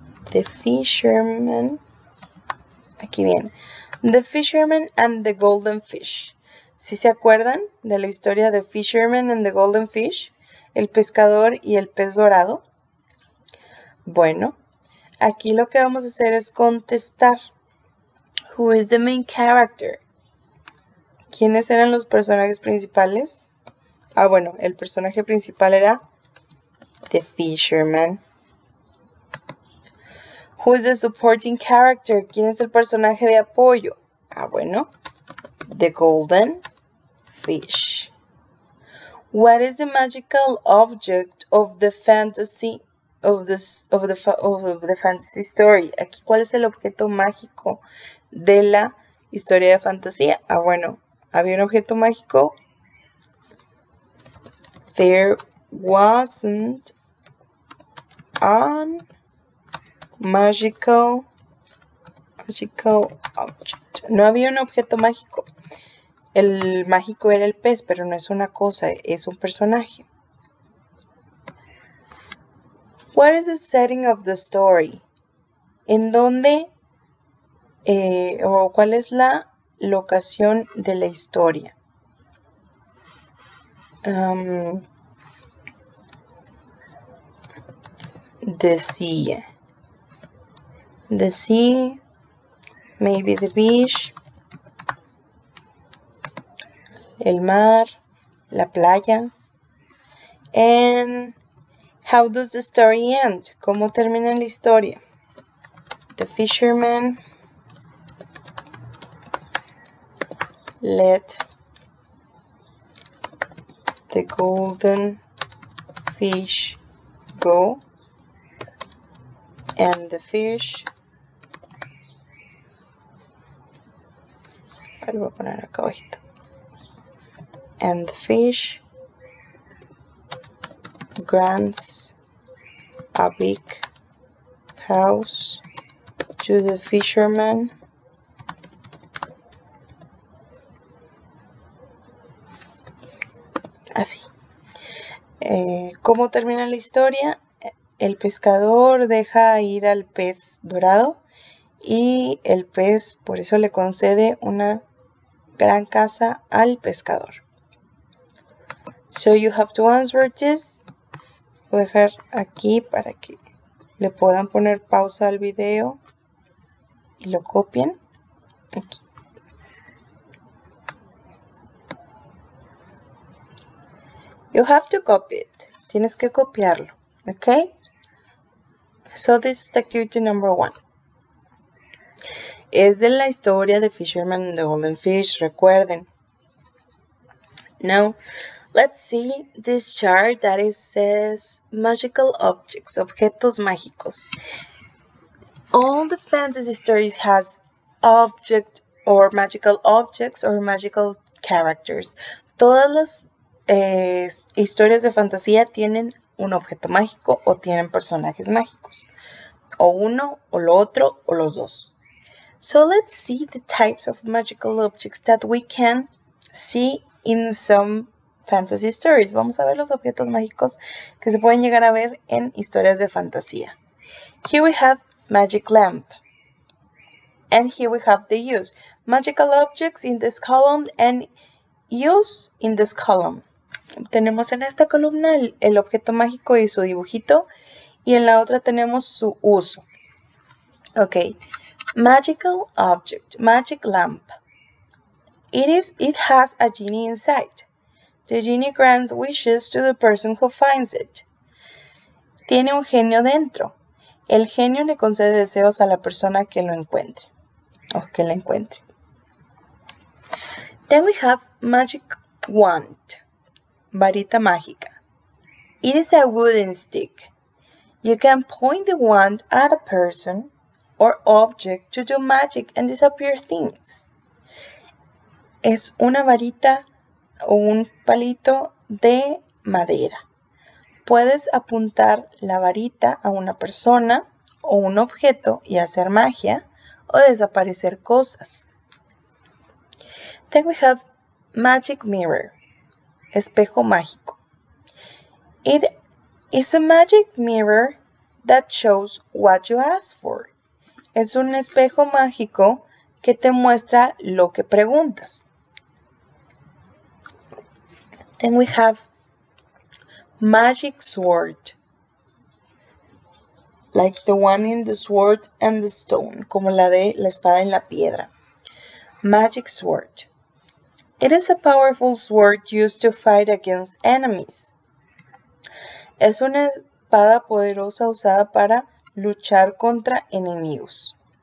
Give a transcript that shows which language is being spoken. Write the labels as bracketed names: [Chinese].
[Spanish] The Fisherman. Aquí viene. The Fisherman and the Golden Fish. ¿Sí se acuerdan de la historia de Fisherman and the Golden Fish? El pescador y el pez dorado. Bueno, aquí lo que vamos a hacer es contestar. [English] Who is the main character? [Spanish] ¿Quiénes eran los personajes principales? Bueno, el personaje principal era The Fisherman. [English] Who is the supporting character? [Spanish] ¿Quién es el personaje de apoyo? Bueno, The Golden Fish. [English] What is the magical object of the fantasy fantasy story? [Spanish] Aquí, ¿cuál es el objeto mágico de la historia de fantasía? Bueno, había un objeto mágico. [English] There wasn't an magical object. [Spanish] No había un objeto mágico. El mágico era el pez, pero no es una cosa, es un personaje. [English] What is the setting of the story? [Spanish] ¿En dónde o cuál es la locación de la historia? [English] the sea. The sea, maybe the beach, [Spanish] el mar, la playa. [English] And how does the story end? [Spanish] ¿Cómo termina la historia? [English] The fisherman let the golden fish go, and the fish, [Spanish] lo voy a poner acá abajito, [English] and the fish grants a big house to the fisherman así. [Spanish] ¿Cómo termina la historia? El pescador deja ir al pez dorado y el pez por eso le concede una gran casa al pescador. [English] So you have to answer this. [Spanish] Voy a dejar aquí para que le puedan poner pausa al video y lo copien aquí. [English] You have to copy it. [Spanish] Tienes que copiarlo. [English] Okay? So this is activity number 1. [Spanish] Es de la historia de [English] Fisherman and the Golden Fish, [Spanish] recuerden. [English] Now, let's see this chart that it says magical objects, [Spanish] objetos mágicos. [English] All the fantasy stories has object or magical objects or magical characters. [Spanish] Todas las historias de fantasía tienen un objeto mágico o tienen personajes mágicos. O uno, o lo otro, o los dos. [English] So let's see the types of magical objects that we can see in some fantasy stories. [Spanish] Vamos a ver los objetos mágicos que se pueden llegar a ver en historias de fantasía. [English] Here we have magic lamp. And here we have the use. Magical objects in this column and use in this column. [Spanish] Tenemos en esta columna el objeto mágico y su dibujito. Y en la otra tenemos su uso. [English] Ok. Magical object. Magic lamp. It has a genie inside. The genie grants wishes to the person who finds it. [Spanish] Tiene un genio dentro. El genio le concede deseos a la persona que lo encuentre. O que la encuentre. [English] Then we have magic wand. [Spanish] Varita mágica. [English] It is a wooden stick. You can point the wand at a person or object to do magic and disappear things. [Spanish] Es una varita o un palito de madera. Puedes apuntar la varita a una persona o un objeto y hacer magia o desaparecer cosas. [English] Then we have magic mirror. [Spanish] Espejo mágico. [English] It is a magic mirror that shows what you ask for. [Spanish] Es un espejo mágico que te muestra lo que preguntas. [English] Then we have magic sword. Like the one in the sword and the stone. [Spanish] Como la de la espada en la piedra. [English] Magic sword. It is a powerful sword used to fight against enemies. [Spanish] Es una espada poderosa usada para luchar contra enemigos.